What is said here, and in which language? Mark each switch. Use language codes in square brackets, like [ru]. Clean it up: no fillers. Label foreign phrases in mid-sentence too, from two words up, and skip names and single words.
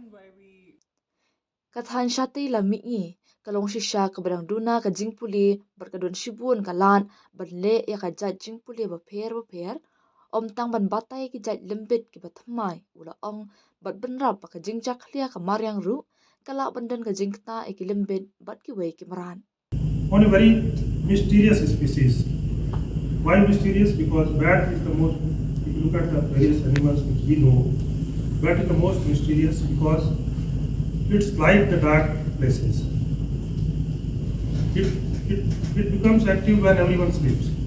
[kha] Ka than chatei la mi i kalong shisha ka badang duna ka jingpuli bat ka don shibun ka lan ban le ya ka jat jingpuli ba pher om tang ban batai ki jat Lymbit ki bathamai ula ong bat benrap ka jingjak khlia ka maryang ru kala bandan ka jingta e ki Lymbit bat ki wei ki maran. [en] On a very mysterious species. Why mysterious? Because bat is the most, if you look at the various animals which we know, bat is the most mysterious because it's like the dark places. It becomes active when everyone sleeps.